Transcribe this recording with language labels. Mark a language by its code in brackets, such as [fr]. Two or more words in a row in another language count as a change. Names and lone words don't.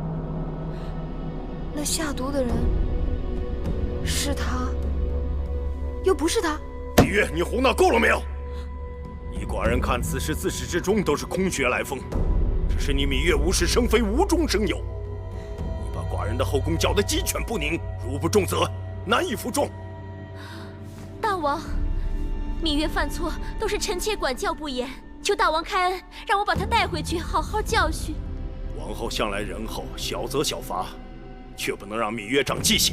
[zh] 那下毒的人是他，又不是他？芈月，你胡闹夠了沒有？依寡人看，此事自始至終都是空穴來風，只是你芈月無事生非，無中生有。你把寡人的後宮攪得雞犬不寧，如不重責，難以服眾。大王，芈月犯錯都是臣妾管教不嚴，求大王開恩，讓我把她帶回去，好好教訓。王后向來仁厚，小責小罰，卻不能讓芈月長記性。